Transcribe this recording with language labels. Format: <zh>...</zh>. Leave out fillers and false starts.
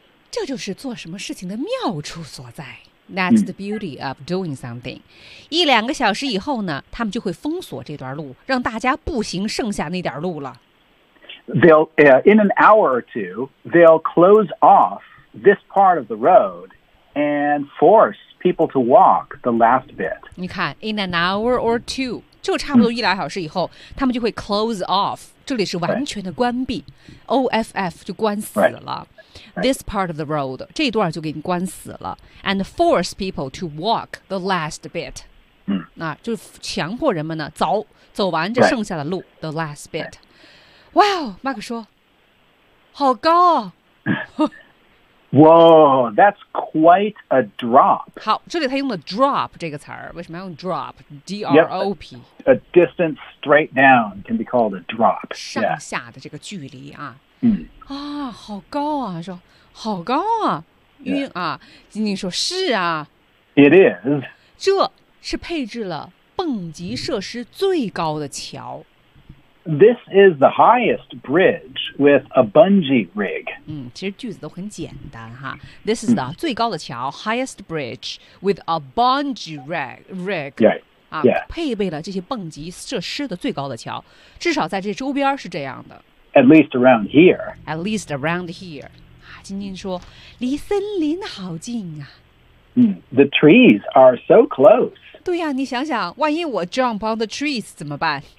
<zh>这就是做什么事情的妙处所在。</zh> <en>That's the beauty of doing something.</en> <zh>一两个小时以后呢，他们就会封锁这段路，让大家步行剩下那点路了。</zh> <en>They'll, in an hour or two, they'll close off this part of the road and force people to walk the last bit.</en> <zh>你看</zh> <en>in an hour or two,</en> <zh>就差不多一两小时以后、他们就会 close off 这里是完全的关闭、</zh> <en>right.</en> <zh>OFF 就关死了、</zh> <en>right. This part of the road</en> <zh>这一段就给你关死了</zh> <en>And force people to walk the last bit、</en> <zh>那就强迫人们呢走完这剩下的路、</zh> <en>right. The last bit Wow, Mark</en> <zh>说好高哦</zh> <en>Whoa, that's quite a drop.</en> <zh>好，这里他用的 drop 这个词儿，为什么要用 drop?</zh> <en>D-R-O-P. Yep, a distance straight down can be called a drop.</en> <zh>上下的这个距离啊。嗯。啊，好高啊！说好高啊，晕啊！晶晶说：“是啊。”</zh> <en>It is.</en> <zh>这是配置了蹦极设施最高的桥。</zh> <en>This is the highest bridge with a bungee rig.</en> <zh>嗯，其实句子都很简单哈。</zh> <en>This is the</en> <zh>最高的桥</zh> <en>highest bridge with a bungee rig. Right. Yeah.</en> <zh>啊，配备了这些蹦极设施的最高的桥，至少在这周边是这样的。</zh> <en>At least around here. At least around here.</en> <zh>啊，晶晶说，离森林好近啊。</zh> <en>嗯 ，the trees are so close.</en> <zh>对呀，你想想，万一我</zh> <en>jump on the trees</en> <zh>怎么办？</zh>